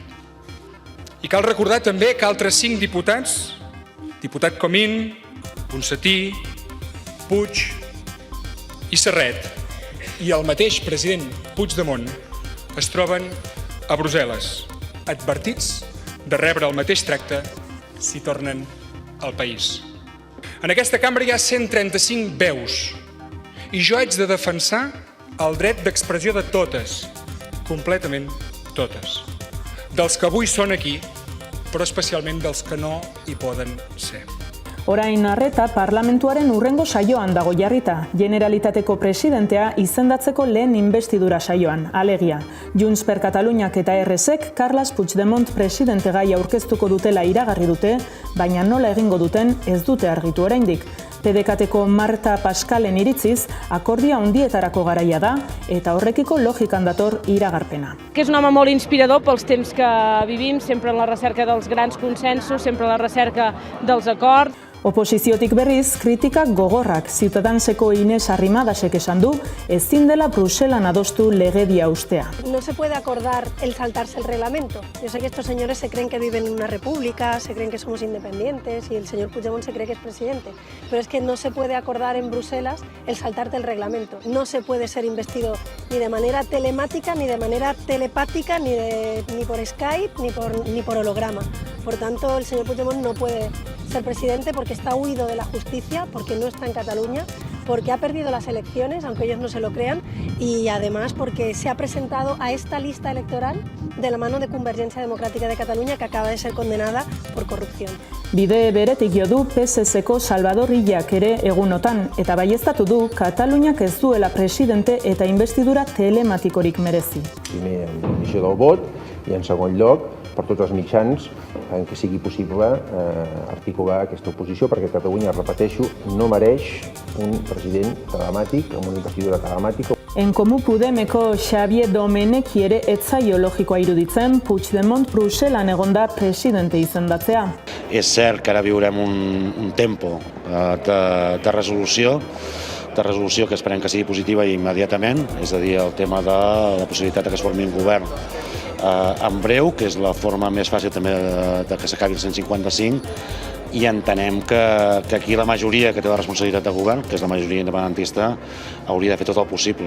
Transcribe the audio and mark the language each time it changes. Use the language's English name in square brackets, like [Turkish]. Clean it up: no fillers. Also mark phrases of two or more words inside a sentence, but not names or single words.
[Catalan] I cal recordar també que altres 5 diputats, diputat Comín, Ponsatí, Puig i Serret, i el mateix president Puigdemont es troben a Brussel·les, advertits de rebre el mateix tracte si tornen al país. En aquesta cambra hi ha 135 veus i jo haig de defensar el dret d'expressió de totes, completament totes, dels que avui són aquí, però especialment dels que no hi poden ser. [Basque] Orain arreta parlamentuaren hurrengo saioan dago jarrita, Generalitateko presidentea izendatzeko lehen investidura saioan, alegia. Junts per Kataluniak eta RSek Carles Puigdemont presidente gai aurkeztuko dutela iragarri dute, baina nola egingo duten ez dute argitu oraindik. PDKteko Marta Paskalen iritziz, akordia handietarako garaia da eta horrekiko logikan dator iragarpena. [Catalan] Que és un home molt inspirador pels temps que vivim, sempre en la recerca dels grans consensos, sempre en la recerca dels acords. [Basque] Oposiziotik berriz, kritikak gogorrak. Ciudadanseko Inés Arrimadasek esan du, ezin dela Bruselan adostu legedia ustea. [Spanish] No se puede acordar el saltarse el reglamento. Yo sé que estos señores se creen que viven en una república, se creen que somos independientes y el señor Puigdemont se cree que es presidente. Pero es que no se puede acordar en Bruselas el saltarte el reglamento. No se puede ser investido ni de manera telemática, ni de manera telepática, ni por Skype, ni por holograma. Por tanto, el señor Puigdemont no puede ser presidente porque está huido de la justicia, porque no está en Cataluña, porque ha perdido las elecciones, aunque ellos no se lo crean, y además porque se ha presentado a esta lista electoral de la mano de Convergencia Democrática de Cataluña, que acaba de ser condenada por corrupción. [Basque] Bide beretik jo du PSSko Salvador Illak ere egunotan, eta baieztatu du Kataluniak ez duela presidente eta investidura telematikorik merezi. [Catalan] Primer, amb l'emissió del vot, i en segon lloc, per tots els mitjans en què sigui possible articular aquesta oposició, perquè Catalunya, repeteixo, no mereix un president telemàtic, amb una investidura telemàtica. [Basque] En Komu Podemeko Xavier Domeneki ere ez zaio logikoa iruditzen Puigdemont Bruselan egonda presidente izendatzea. [Catalan] És cert que ara viurem un tempo de resolució que esperem que sigui positiva immediatament, és a dir, el tema de la possibilitat que es formi un govern en breu, que és la forma més fàcil també de que s'acabi el 155, i entenem que aquí la majoria que té la responsabilitat de govern, que és la majoria independentista, hauria de fer tot el possible.